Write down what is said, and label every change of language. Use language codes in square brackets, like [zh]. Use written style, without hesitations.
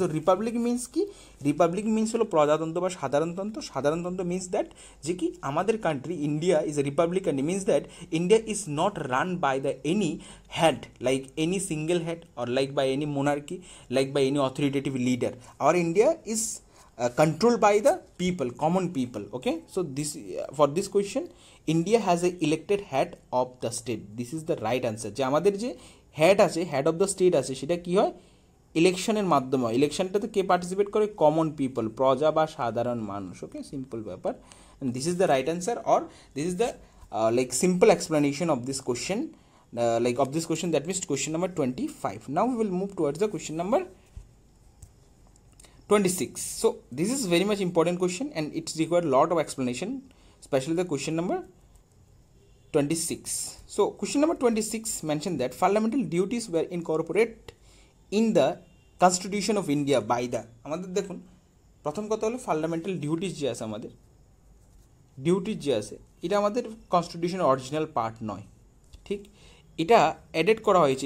[bn] So Republic means কি, Republic means হলো প্রজাতন্ত্র বা সাধারণতন্ত্র। [en] সাধারণতন্ত্র means that [bn] যে কি আমাদের [en] Country India is a republic and means that India is not run by the any head, like any single head or like by any monarchy, like by any authoritative leader. Our India is controlled by the people, common people. Okay, so this for this question, India has a elected head of the state. This is the right answer. [bn] যে আমাদের যে head আছে, head of the state আছে, সেটা কি হয়, ইলেকশনের মাধ্যমে হয়। ইলেকশনটাতে কে পার্টিসিপেট করে, কমন পিপল, প্রজা বা সাধারণ মানুষ। [en] okay, [bn] সিম্পল ব্যাপার, [en] and this is the right answer, or this is the like simple explanation of this question. Of this question, that means question number 25. Now we will move towards the question number 26. So this is very much important question and it's required lot of explanation, especially the question number 26. So question number 26 mentioned that fundamental duties were incorporated in the Constitution of India by the, [bn] আমাদের দেখুন প্রথম কথা হলো fundamental duties যে আছে আমাদের duties যে আছে এটা আমাদের কনস্টিটিউশনের অরিজিনাল পার্ট নয়, ঠিক, এটা অ্যাডেড করা হয়েছে।